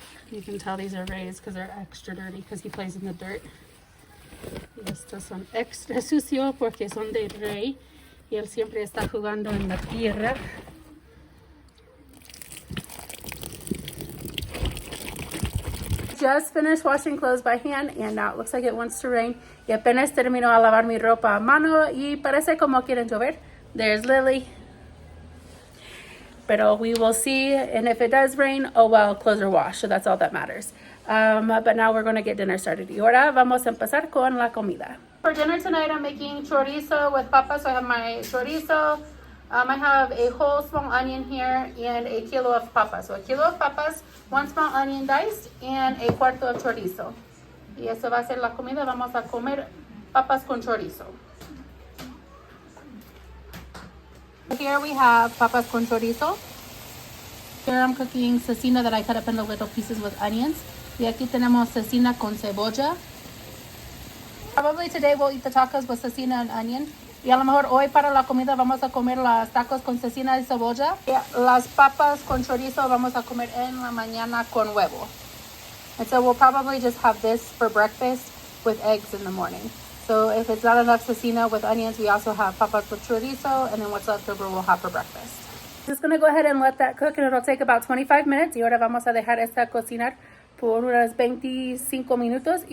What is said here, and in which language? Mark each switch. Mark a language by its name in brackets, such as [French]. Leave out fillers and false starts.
[English] You can tell these are Ray's because they're extra dirty because he plays in the dirt. [Spanish] Y estos son extra sucios porque son de Ray y él siempre está jugando en la tierra. [English] Just finished washing clothes by hand and now it looks like it wants to rain. [Spanish] Y apenas termino a lavar mi ropa a mano y parece como quieren llover. [English] There's Lily. But we will see, and if it does rain, oh well, clothes are washed, so that's all that matters. But now we're going to get dinner started. [Spanish] Y ahora vamos a empezar con la comida. [English] For dinner tonight, I'm making chorizo with papas. So I have my chorizo. I have a whole small onion here and a kilo of papas. So a kilo of papas, one small onion diced, and a cuarto of chorizo. [Spanish] Y eso va a ser la comida. Vamos a comer papas con chorizo. [English] Here we have papas con chorizo. Here I'm cooking cecina that I cut up into little pieces with onions. [Spanish] Y aquí tenemos cecina con cebolla. [English] Probably today we'll eat the tacos with cecina and onion. [Spanish] Y a lo mejor hoy para la comida vamos a comer los tacos con cecina y cebolla. Y las papas con chorizo vamos a comer en la mañana con huevo. [English] And so we'll probably just have this for breakfast with eggs in the morning. So if it's not enough cecina with onions, we also have papas with chorizo, and then what's left over we'll have for breakfast. Just going to go ahead and let that cook, and it'll take about 25 minutes. [Spanish] Y ahora vamos a dejar esta cocinar por unas 25 minutos.